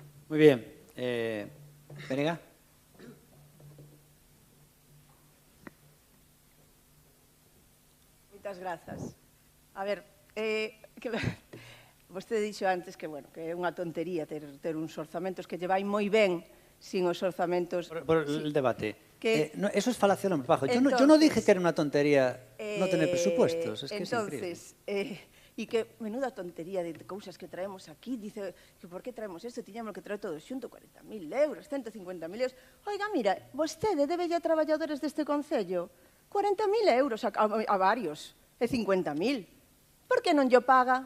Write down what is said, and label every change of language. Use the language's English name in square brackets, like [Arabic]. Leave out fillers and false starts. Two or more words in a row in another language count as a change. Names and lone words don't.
[Galician] Moi bien. Benega? Moitas grazas. A ver, vostede dixo antes que, bueno, que é unha tontería ter uns orzamentos que lle vai moi ben sin os orzamentos... [Spanish] Por el debate. Que- Eso es falacia de bajo. Yo no dije que era una tontería no tener presupuestos. Es que entonces, es increíble. [Galician] E que menuda tontería de cousas que traemos aquí. Dice que por que traemos isto? Tiñamos que traer todo xunto 40.000 euros, 150.000 euros. Oiga, mira, vostede debelle a traballadores deste Concello 40.000 euros a varios, e 50.000. Por que non lle paga?